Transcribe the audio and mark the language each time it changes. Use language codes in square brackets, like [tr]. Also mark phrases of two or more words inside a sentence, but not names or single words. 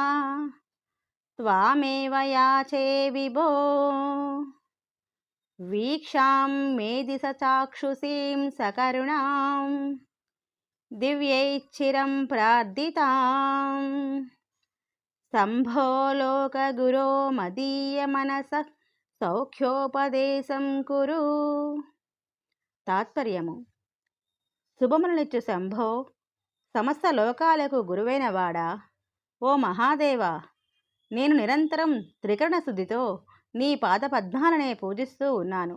[sa] त्वामेव याचे विभो वीक्षां मेदिसचाक्षुषीं सकरुणां दिव्यैश्चिरं प्रार्थितां शम्भो लोकगुरो मदीयमनसः సౌఖ్యోపదేశం కురు. [te] తాత్పర్యము: శుభములనిచ్చు శంభో, సమస్త లోకాలకు గురువైన వాడా, ఓ మహాదేవా, నేను నిరంతరం త్రికరణ శుద్ధితో నీ పాదపద్మాలనే పూజిస్తూ ఉన్నాను.